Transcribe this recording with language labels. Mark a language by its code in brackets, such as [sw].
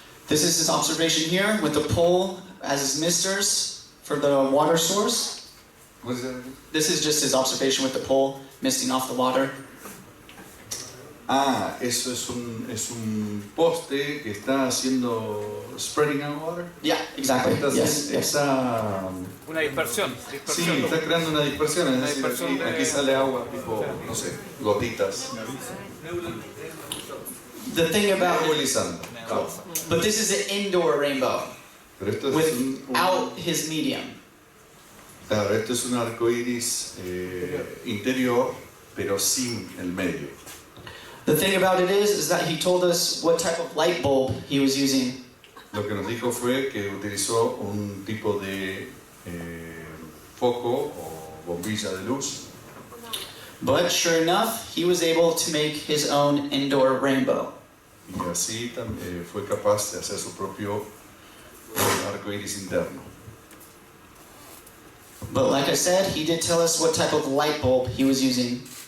[en] This is his observation here with the pole as his misters for the water source. What's that? This is just his observation with the pole misting off the water. [es] Ah, eso es un poste que está haciendo [en] spreading out water. Yeah, exactly. Yes. [es] Está Una dispersión. sí, está creando una dispersión, es decir, aquí sale agua, tipo, no sé, gotitas. [en] The thing about [es] Nebulizando. [en] but this is an indoor rainbow [es] Pero esto es [en] without his medium. [es] Claro, esto es un arcoíris interior, pero sin el medio. [en] The thing about it is that he told us what type of light bulb he was using. [es] Lo que nos dijo fue que utilizó un tipo de foco o bombilla de luz. [en] But sure enough, he was able to make his own indoor rainbow. [es] Y así fue capaz de hacer su propio arcoíris interno. [en] But like I said, he did tell us what type of light bulb he was using.